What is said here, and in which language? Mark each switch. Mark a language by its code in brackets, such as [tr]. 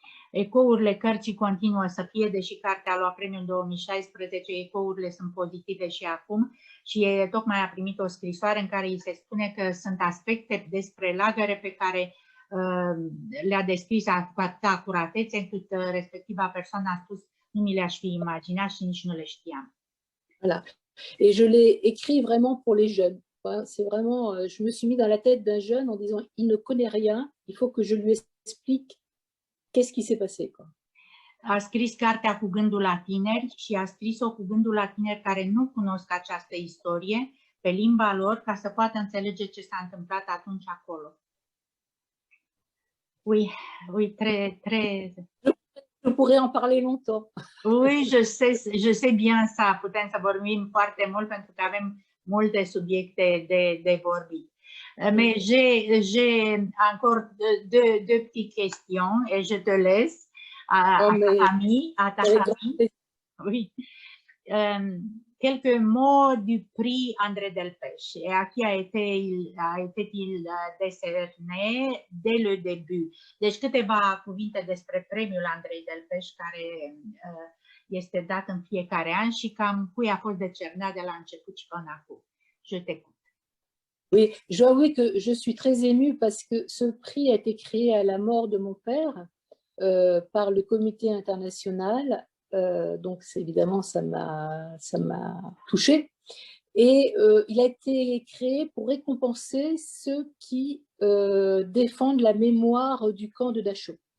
[ro] Ecourile cărții continuă să fie, deși cartea a luat premiul în 2016, ecourile sunt pozitive și acum și tocmai a primit o scrisoare în care îi se spune că sunt aspecte despre lagăre pe care le-a descris cu atâta acuratețe încât respectiva persoană a spus nu mi le-aș fi imaginat și nici nu le știam. [fr] Voilà. Et je l'ai écrit vraiment pour les jeunes. C'est vraiment, je me suis mis dans la tête d'un jeune en disant il ne connaît rien, il faut que je lui explique qu'est-ce qui s'est passé, quoi. [ro] A scris cartea cu gândul la tineri și a scris-o cu gândul la tineri care nu cunosc această istorie pe limba lor ca să poată înțelege ce s-a întâmplat atunci acolo. [fr] Oui, très. Je pourrais en parler longtemps. Oui, je sais bien ça. [ro] Putem să vorbim foarte mult pentru că avem multe subiecte de vorbit. [fr] Mais j'ai encore deux petites questions et je te laisse à ta famille. Oui. quelques mots du prix André Delpech et à qui a été-il décerné dès le début. [ro] Deci câteva cuvinte despre premiul Andrei Delpech care este dat în fiecare an și cam cui a fost decernat de la început și până acum. [fr] Je t'écoute. Oui, je dois avouer que je suis très émue parce que ce prix a été créé à la mort de mon père par le comité international. Donc évidemment, ça m'a touchée. Et il a été créé pour récompenser ceux qui défendent la mémoire du camp de Dachau.